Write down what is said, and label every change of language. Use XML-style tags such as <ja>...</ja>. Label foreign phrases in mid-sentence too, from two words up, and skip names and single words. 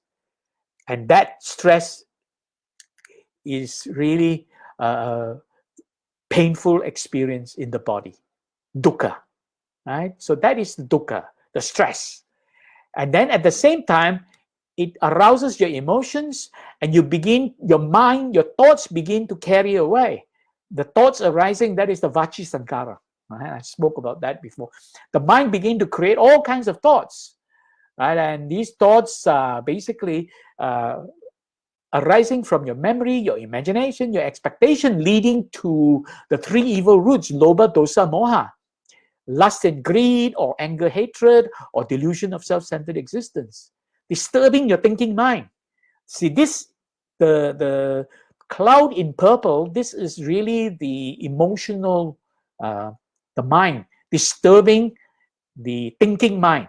<en>And that stress is really a painful experience in the body, dukkha, right? So that is the dukkha, the stress. And then at the same time, it arouses your emotions, and your mind, your thoughts begin to carry away. The thoughts arising, that is the</en> <pi>vachi sankara.</pi> <en>Right? I spoke about that before. The mind begin to create all kinds of thoughts, right? And these thoughts are basically arising from your memory, your imagination, your expectation, leading to the three evil roots,</en> <pi>lobha, dosa, moha,</pi> <en>lust and greed, or anger, hatred, or delusion of self-centered existence. disturbing your thinking mind. See, this, the cloud in purple, this is really the emotional, the mind, disturbing the thinking mind.</en>